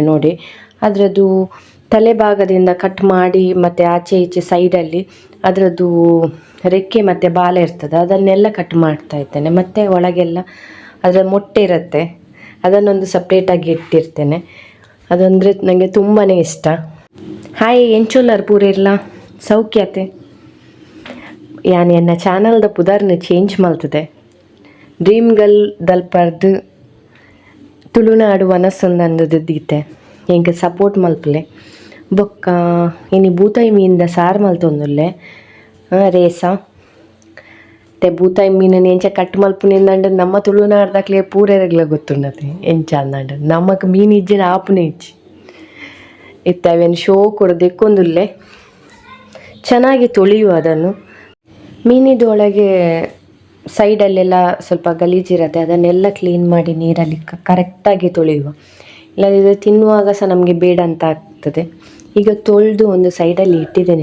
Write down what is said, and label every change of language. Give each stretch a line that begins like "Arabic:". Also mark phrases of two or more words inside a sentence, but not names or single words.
Kannada: ನೋಡಿ, ಅದರದ್ದು ತಲೆಭಾಗದಿಂದ ಕಟ್ ಮಾಡಿ ಮತ್ತು ಆಚೆ ಈಚೆ ಸೈಡಲ್ಲಿ ಅದರದ್ದು ರೆಕ್ಕೆ ಮತ್ತು ಬಾಲ ಇರ್ತದೆ, ಅದನ್ನೆಲ್ಲ ಕಟ್ ಮಾಡ್ತಾ ಇದ್ದೇನೆ. ಮತ್ತು ಒಳಗೆಲ್ಲ ಅದರ ಮೊಟ್ಟೆ ಇರುತ್ತೆ, ಅದನ್ನೊಂದು ಸಪ್ರೇಟಾಗಿ ಇಟ್ಟಿರ್ತೇನೆ. ಅದಂದರೆ ನನಗೆ ತುಂಬಾ ಇಷ್ಟ.
Tulu: ಹಾಯ್ ಎಂಚೊಲ್ಲರ್ ಪೂರೆಲ್ಲ ಸೌಖ್ಯತೆ. ಯಾನ್ ಎನ್ನ ಚಾನಲ್ದ ಪುದರ್ನ ಚೇಂಜ್ ಮಲ್ತದೆ. ಡ್ರೀಮ್ ಗರ್ಲ್ ದಲ್ಪರ್ದು ತುಳುನಾಡು ಮನಸ್ಸೊಂದು ದೀತೆ ಹೆಂಗೆ ಸಪೋರ್ಟ್ ಮಲ್ಪಲೆ. ಬೊಕ್ಕ ಇನಿ ಬೂತಾಯಿ ಮೀನಿಂದ ಸಾರು ಮಲ್ತೊಂದುಲ್ಲೆ ರೇಸ ಬೂತಾಯಿ ಮೀನನ್ನು ಎಂಚ ಕಟ್ ಮಲ್ಪುನಿಂದಂಡು ನಮ್ಮ ತುಳುನಾಡ್ದಾಕ್ಲೆ ಪೂರೆರೆಗ್ಲ ಗೊತ್ತುಂಡತೆ ಎಂಚ ಅಂದಂಡು. ನಮಕ್ ಮೀನು ಇಜ್ಜಿನ ಆಪುನೆ ಇಜ್ಜಿ ಇತ್ತವೇನು ಶೋ ಕೂಡ ದೆಕ್ಕೊಂದುಲ್ಲೆ.
Kannada: ಚೆನ್ನಾಗಿ ತೊಳೆಯುವ ಅದನ್ನು. ಮೀನಿದೊಳಗೆ ಸೈಡಲ್ಲೆಲ್ಲ ಸ್ವಲ್ಪ ಗಲೀಜಿರತ್ತೆ, ಅದನ್ನೆಲ್ಲ ಕ್ಲೀನ್ ಮಾಡಿ ನೀರಲ್ಲಿ ಕರೆಕ್ಟಾಗಿ ತೊಳೆಯುವ. ಇಲ್ಲದಿದ್ದರೆ ತಿನ್ನುವಾಗ ಸಹ ನಮಗೆ ಬೇಡ ಅಂತ ಆಗ್ತದೆ. ಈಗ ತೊಳೆದು ಒಂದು ಸೈಡಲ್ಲಿ ಇಟ್ಟಿದ್ದೇನೆ.